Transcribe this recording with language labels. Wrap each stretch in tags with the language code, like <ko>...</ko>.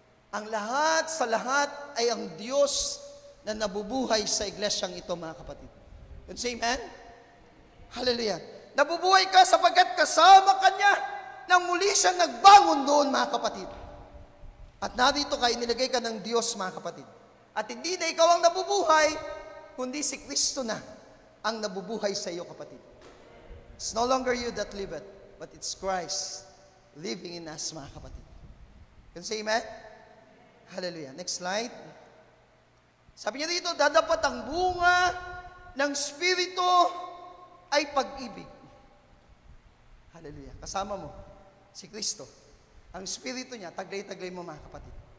<tl>Ang lahat sa lahat ay ang Diyos na nabubuhay sa iglesyang ito, mga kapatid.</tl> <en>Can you say amen?</en> <tl>Hallelujah. Nabubuhay ka sapagkat kasama ka niya nang muli siyang nagbangon doon, mga kapatid. At narito ka, inilagay ka ng Diyos, mga kapatid. At hindi na ikaw ang nabubuhay, kundi si Kristo na ang nabubuhay sa iyo, kapatid.</tl> <en>It's no longer you that live it, but it's Christ living in us, mga kapatid. Can you say amen? Hallelujah. Next slide.</en> <tl>Sabi niya dito, dadapat ang bunga ng Espiritu ay pag-ibig. Hallelujah. Kasama mo, si Kristo. Ang Espiritu niya, taglay-taglay mo, mga kapatid.</tl>